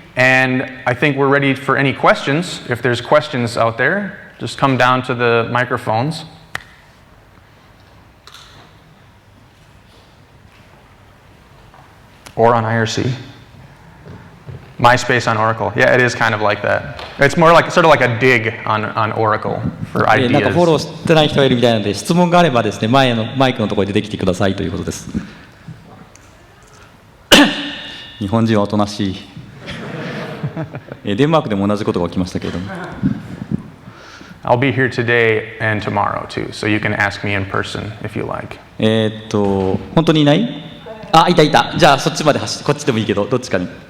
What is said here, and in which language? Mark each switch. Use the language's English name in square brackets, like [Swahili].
[English] And I think we're ready for any questions. If there's questions out there, just come down to the microphones. Or on IRC. MySpace on Oracle. Yeah, it is kind of like that. It's more like sort of like a dig on Oracle for ideas. [Japanese] なんかフォローしてない人がいるみたいなので、質問があればですね、前のマイクのところに出てきてくださいということです。日本人はおとなしい。デンマークでも同じことが起きましたけれども。 [English] I'll be here today and tomorrow too, so you can ask me in person if you like. [Japanese] 本当にいない？あ、いたいた。じゃあそっちまで走って、こっちでもいいけど、どっちかに。